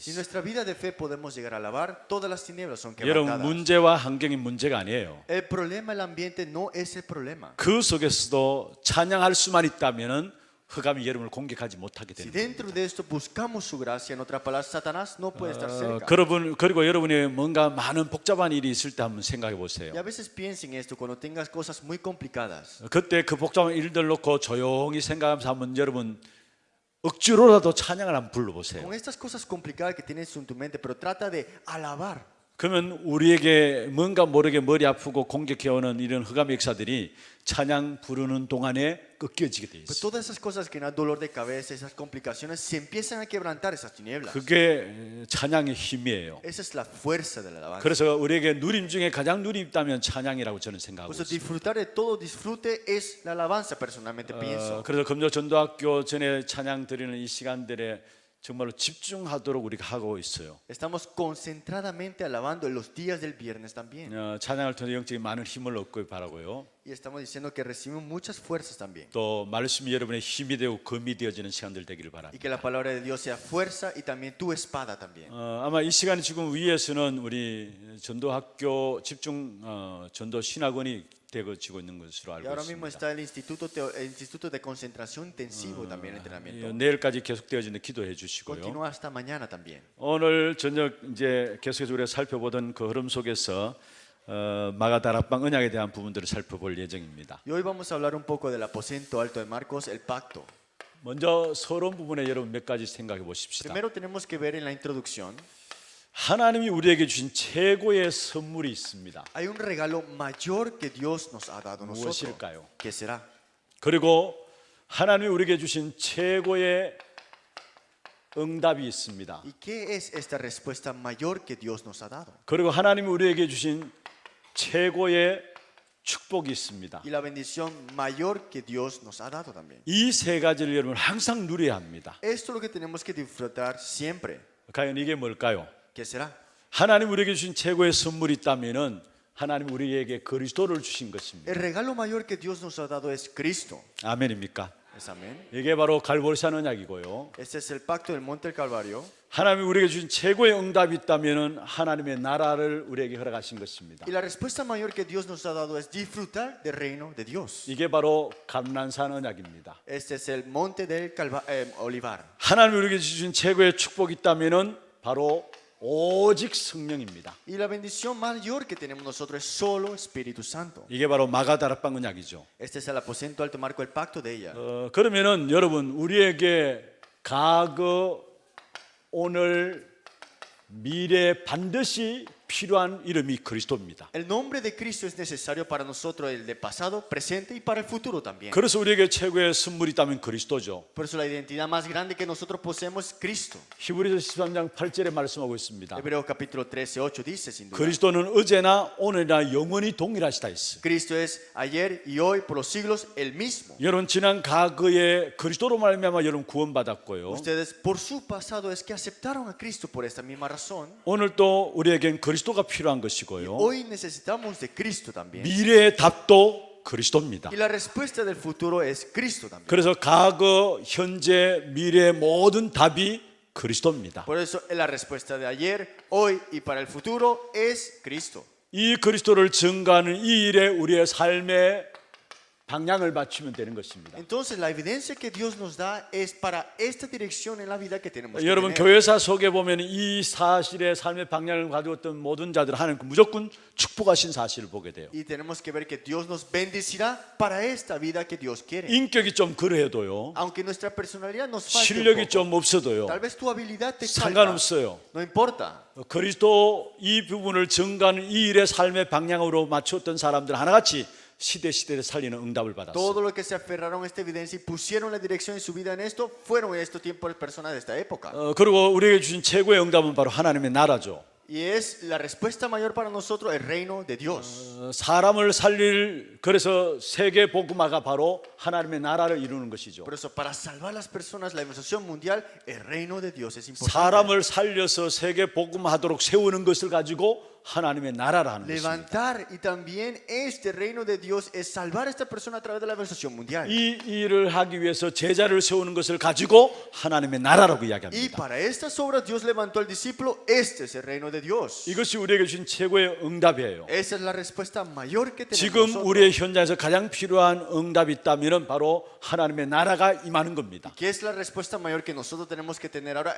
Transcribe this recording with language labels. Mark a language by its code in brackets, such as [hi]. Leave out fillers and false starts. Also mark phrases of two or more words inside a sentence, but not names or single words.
[es] Si en [ko] 있어요. [es] nuestra vida de fe podemos llegar a alabar, todas las tinieblas son 여러분 quebrantadas. [ko] 문제와 환경이 문제가 아니에요. [es] El problema del ambiente no es el problema. [ko] 그 속에서도 찬양할 수만 있다면은 흑암이 여러분을 공격하지 못하게 Si 되는 거예요. [es] dentro de esto buscamos su gracia, en otras palabras, Satanás no puede estar cerca. [ko] 그리고 여러분이 뭔가 많은 복잡한 일이 있을 때 한번 생각해 보세요. [es] Y a veces piensen esto cuando tengas cosas muy complicadas. [ko] 그때 그 복잡한 일들 놓고 조용히 생각하면서 한번 여러분 억지로라도 찬양을 한번 불러보세요. [es] Con estas cosas complicadas que tienes en tu mente, pero trata de alabar. [ko] 그러면 우리에게 뭔가 모르게 머리 아프고 공격해오는 이런 흑암의 역사들이 찬양 부르는 동안에 꺾여지게 돼 Pues 있어요. [es] todas esas cosas que dan dolor de cabeza, esas complicaciones, se empiezan a quebrantar esas tinieblas. [ko] 그게 찬양의 힘이에요. [es] Esa es la fuerza de la alabanza. [ko] 그래서 우리에게 누림 중에 가장 누림 있다면 찬양이라고 저는 생각하고 Pues 있어요. [es] disfrutar de todo disfrute es la alabanza, personalmente pienso. [ko] 그래서 금요 전도학교 전에 찬양 드리는 이 시간들에 정말로 집중하도록 우리가 하고 있어요. [es] Estamos concentradamente alabando en los días del viernes también. [ko] 찬양을 통해 영적인 많은 힘을 얻고 바라고요. [es] Y estamos diciendo que recibimos muchas fuerzas también. [ko] 또 말씀이 여러분의 힘이 되고 검이 되어지는 시간들 되기를 바랍니다. [es] Y que la palabra de Dios sea fuerza y también tu espada también. [ko] 아마 이 시간에 지금 위에서는 우리 전도학교 집중 전도 신학원이 되어지고 있는 것으로 Y 알고 [es] ahora mismo [ko] 있습니다. [es] está el instituto de concentración intensivo también entrenamiento. [ko] 내일까지 계속되어지는 기도해 주시고요. [es] Continúa hasta mañana también. [ko] 오늘 저녁 이제 계속해서 우리가 살펴보던 그 흐름 속에서 마가다락방 언약에 대한 부분들을 살펴볼 예정입니다. [es] Y hoy vamos a hablar un poco del aposento alto de Marcos, el pacto. [ko] 먼저 서론 부분에 여러분 몇 가지 생각해 보십시다. [es] Primero tenemos que ver en la introducción, [ko] 하나님이 우리에게 주신 최고의 선물이 있습니다. [es] hay un regalo mayor que Dios nos ha dado a nosotros. [ko] 무엇일까요? [es] ¿Qué será? [ko] 그리고 하나님이 우리에게 주신 최고의 응답이 있습니다. [es] ¿Y qué es esta respuesta mayor que Dios nos ha dado? [ko] 그리고 하나님이 우리에게 주신 최고의 축복이 있습니다. [es] Y la bendición mayor que Dios nos ha dado también. [ko] 이 세 가지를 여러분 항상 누려야 합니다. [es] Esto es lo que tenemos que disfrutar siempre. [ko] 과연 이게 뭘까요? [es] ¿Qué será? [ko] 하나님 우리에게 주신 최고의 선물이 있다면은 하나님 우리에게 그리스도를 주신 것입니다. [es] El regalo mayor que Dios nos ha dado es Cristo. [ko] 아멘입니까? [es] ¿Es amén? [ko] 이게 바로 갈보리산 언약이고요. [es] Este es el pacto del monte del Calvario. [ko] 하나님이 우리에게 주신 최고의 응답이 있다면은 하나님의 나라를 우리에게 허락하신 것입니다. [es] Y la respuesta mayor que Dios nos ha dado es disfrutar del reino de Dios. [ko] 이게 바로 감난산 언약입니다. [es] Este es el monte del Olivar. [ko] 하나님이 우리에게 주신 최고의 축복이 있다면은 바로 오직 성령입니다. [es] Y la bendición mayor que tenemos nosotros es solo Espíritu Santo. [ko] 이게 바로 마가다락방 언약이죠. [es] Este es el aposento alto marco, el pacto de ella. [ko] 그러면은 여러분 우리에게 과거, 오늘, 미래 반드시 필요한 이름이 그리스도입니다. [es] El nombre de Cristo es necesario para nosotros, el de pasado, presente y para el futuro también. [ko] 그래서 우리에게 최고의 선물이 있다면 그리스도죠. [es] Por eso la identidad más grande que nosotros poseemos es Cristo. [ko] 히브리서 13장 8절에 말씀하고 있습니다. [es] Hebreos capítulo 13, 8 dice sin duda. [ko] 그리스도는 어제나 오늘이나 영원히 동일하시다 했어요. [es] Cristo es ayer y hoy por los siglos el mismo. [ko] 여러분 지난 과거에 그리스도로 말미암아 여러분 구원받았고요. [es] Ustedes por su pasado es que aceptaron a Cristo por esta misma razón. [ko] 오늘도 우리에겐 그리스도가 필요한 것이고요. [es] Hoy necesitamos de Cristo también. [ko] 미래의 답도 그리스도입니다. [es] Y la respuesta del futuro es Cristo también. [ko] 그래서 과거, 현재, 미래의 모든 답이 그리스도입니다. [es] Por eso la respuesta de ayer, hoy y para el futuro es Cristo. [ko] 이 그리스도를 증거하는 이 일에 우리의 삶의 방향을 맞추면 되는 것입니다. [es] Entonces la evidencia que Dios nos da es para esta dirección en la vida que tenemos que 여러분 tener. [ko] 교회사 속에 보면 이 사실의 삶의 방향을 가지고 있던 모든 자들 하나님 무조건 축복하신 사실을 보게 돼요. [es] Y tenemos que ver que Dios nos bendecirá para esta vida que Dios quiere. [ko] 인격이 좀 그러해도요. [es] Aunque nuestra personalidad nos falte un 실력이 poco, [ko] 좀 없어도요. [es] tal vez tu habilidad te falta. [ko] 상관없어요. [es] No importa. [ko] 그리스도 이 부분을 증거하는 이 일의 삶의 방향으로 맞췄던 사람들 하나같이 시대를 살리는 응답을 받았어요. [es] Todo lo que se aferraron a esta evidencia y pusieron la dirección en su vida en esto fueron en estos tiempos personas de esta época. [ko] 그리고 우리에게 주신 최고의 응답은 바로 하나님의 나라죠. [es] Y es la respuesta mayor para nosotros el reino de Dios. [ko] 사람을 살릴 그래서 세계 복음화가 바로 하나님의 나라를 이루는 것이죠. [es] Por eso para salvar a las personas la evangelización mundial el reino de Dios es importante. [ko] 사람을 살려서 세계 복음화하도록 세우는 것을 가지고 하나님의 나라를 하는 것입니다. [es] Levantar y también este reino de Dios es salvar a esta persona a través de la evangelización mundial. [ko] 이 일을 하기 위해서 제자를 세우는 것을 가지고 하나님의 나라라고 Y 이야기합니다. [es] para estas obras Dios levantó al discípulo. Este es el reino de Dios. [ko] 이것이 우리에게 주신 최고의 응답이에요. [es] Esa es la respuesta mayor que tenemos 지금 nosotros. [ko] 우리의 현장에서 가장 필요한 응답이 있다면 바로 하나님의 나라가 임하는 겁니다. [es] ¿Qué es la respuesta mayor que nosotros tenemos que tener ahora?